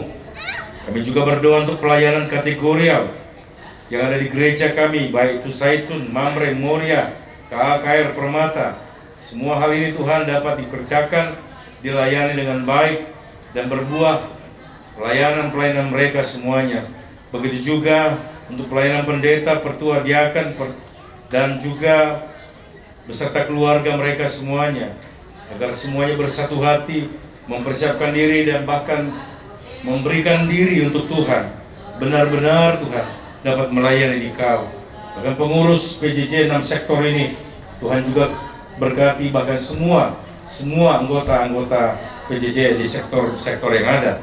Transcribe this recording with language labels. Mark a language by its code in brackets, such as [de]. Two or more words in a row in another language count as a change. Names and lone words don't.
[id] Kami juga berdoa untuk pelayanan kategorial yang ada di gereja kami, baik itu Zaitun, Mamre, Moria, KKR, Permata. Semua hal ini Tuhan dapat dikerjakan, dilayani dengan baik, dan berbuah pelayanan-pelayanan mereka semuanya. Begitu juga untuk pelayanan pendeta, pertua, diakan, dan juga beserta keluarga mereka semuanya, agar semuanya bersatu hati, mempersiapkan diri dan bahkan memberikan diri untuk Tuhan. Benar-benar Tuhan dapat melayani di Kau. Bahkan pengurus PJJ 6 sektor ini, Tuhan juga berkati bahkan semua anggota-anggota PJJ di sektor-sektor yang ada.